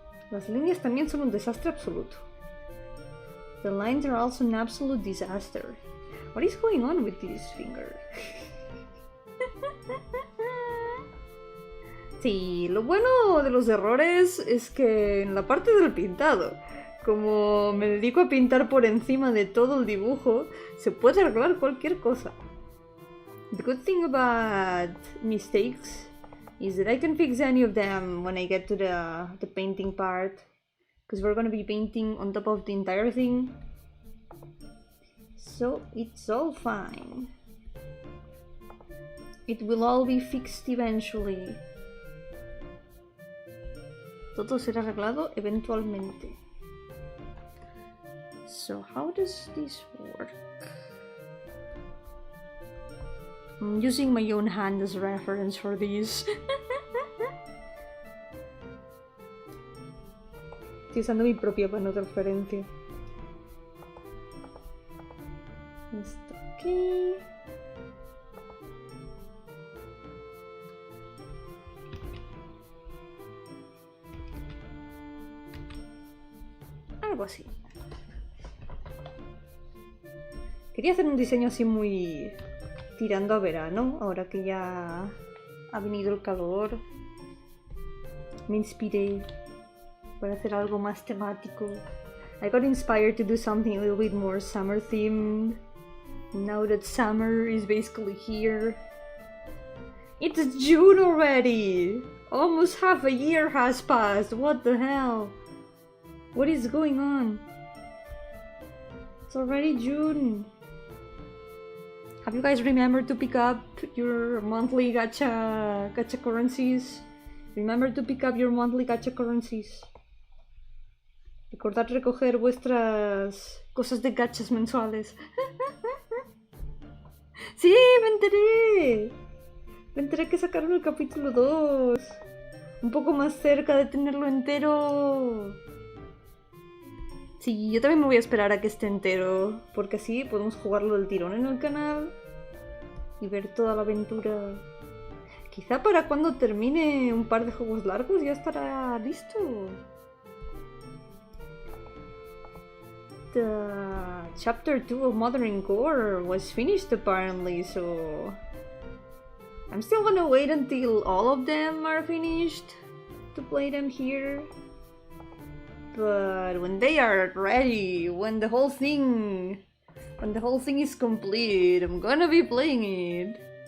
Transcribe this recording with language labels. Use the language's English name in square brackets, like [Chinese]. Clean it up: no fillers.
[Spanish] Las líneas también son un desastre absoluto. [English] The lines are also an absolute disaster. What is going on with this finger? [Spanish] Sí, lo bueno de los errores es que en la parte del pintado, como me dedico a pintar por encima de todo el dibujo, se puede arreglar cualquier cosa. [English] The good thing about mistakes is that I can fix any of them when I get to the painting part, because we're gonna be painting on top of the entire thing, so it's all fine. It will all be fixed eventually. [Spanish] Todo será arreglado eventualmente. [English] So how does this work? I'm using my own hand as a reference for these. [Spanish] Estoy usando mi propia mano de referencia. Esto aquí. Algo así. Quería hacer un diseño así muy tirando a verano, ahora que ya ha venido el calor. Me inspiré para hacer algo más temático. [English] I got inspired to do something a little bit more summer themed. Now that summer is basically here. It's June already! Almost half a year has passed. What the hell? What is going on? It's already June. Have you guys remembered to pick up your monthly gacha currencies? Remember to pick up your monthly gacha currencies. [Spanish] Recordad recoger vuestras cosas de gachas mensuales. ¡Sí! ¡Me enteré! Me enteré que sacaron el capítulo 2. Un poco más cerca de tenerlo entero. Sí, yo también me voy a esperar a que esté entero, porque así podemos jugarlo del tirón en el canal y ver toda la aventura. Quizá para cuando termine un par de juegos largos ya estará listo. [English] The chapter 2 of Mothering Core was finished apparently, so I'm still gonna wait until all of them are finished to play them here. But when they are ready, when the whole thing is complete, I'm gonna be playing it.